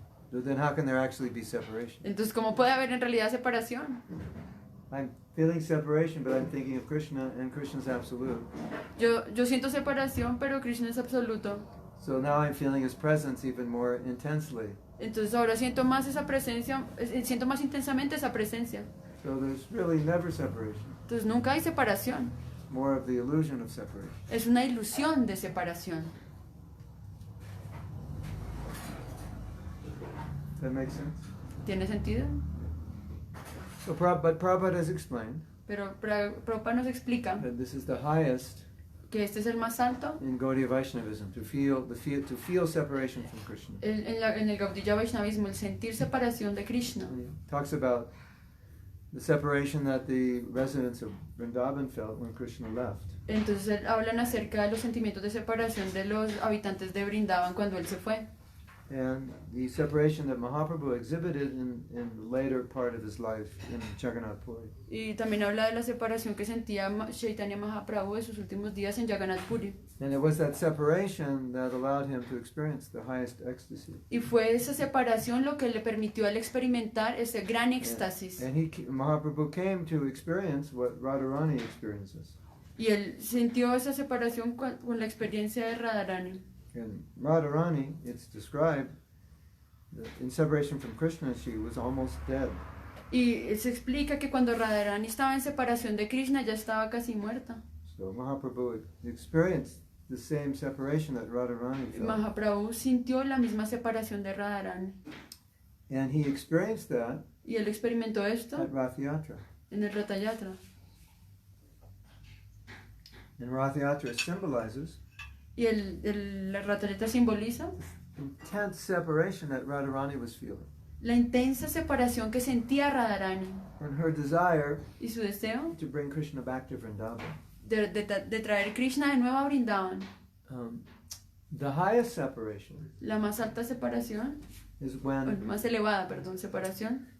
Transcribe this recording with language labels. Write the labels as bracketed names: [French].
[English] So then how can there actually be separation? [Spanish] Entonces, ¿cómo puede haber en realidad separación? [English] I'm feeling separation, but I'm thinking of Krishna, and Krishna's absolute. [Spanish] Yo siento separación, pero Krishna es absoluto. [English] So now I'm feeling his presence even more intensely. [Spanish] Entonces ahora siento más esa presencia, siento más intensamente esa presencia. [English] So there's really never separation. [Spanish] Entonces nunca hay separación. [English] It's more of the illusion of separation. [Spanish] Es una ilusión de separación. [English] Does that make sense? [Spanish] ¿Tiene sentido? [English] So, but Prabhupada has explained [Spanish] Pero Prabhupada nos explica [English] that this is the highest [Spanish] que este es el más alto [English] in Gaudiya Vaishnavism, to feel separation from Krishna. [Spanish] en el Gaudiya Vaishnavismo, el sentir separación de Krishna. [English] And he talks about the separation that the residents of Vrindavan felt when Krishna left. [Spanish] Entonces hablan acerca de los sentimientos de separación de los habitantes de Vrindavan cuando él se fue. [English] And the separation that Mahaprabhu exhibited in the later part of his life in Jagannath Puri. [Spanish] Y también habla de la separación que sentía Chaitanya Mahaprabhu en sus últimos días en Jagannath Puri. [English] And it was that separation that allowed him to experience the highest ecstasy. [Spanish] Y fue esa separación lo que le permitió a él experimentar ese gran éxtasis. [English] And Mahaprabhu came to experience what Radharani experiences. [Spanish] Y él sintió esa separación con la experiencia de Radharani. [English] In Radharani, it's described that in separation from Krishna, she was almost dead. [Spanish] Y se explica que cuando Radharani estaba en separación de Krishna ya estaba casi muerta. [English] So Mahaprabhu experienced the same separation that Radharani felt. [Spanish] Mahaprabhu sintió la misma separación de Radharani. [English] And he experienced that [Spanish] Y él experimentó esto [English] at Rath Yatra. [Spanish] en el Ratha Yatra. [English] And Rath Yatra symbolizes [Spanish] Y la Ratha Yatra simboliza [English] intense separation that Radharani was feeling. [Spanish] la intensa separación que sentía Radharani [English] And her desire [Spanish] y su deseo [English] to bring Krishna back to Vrindavan. [Spanish] de traer Krishna de nuevo a Vrindavan. [English] The highest separation [Spanish] La más alta separación, [English] is [Spanish] bueno, [English] when [Spanish] más elevada, perdón, separación,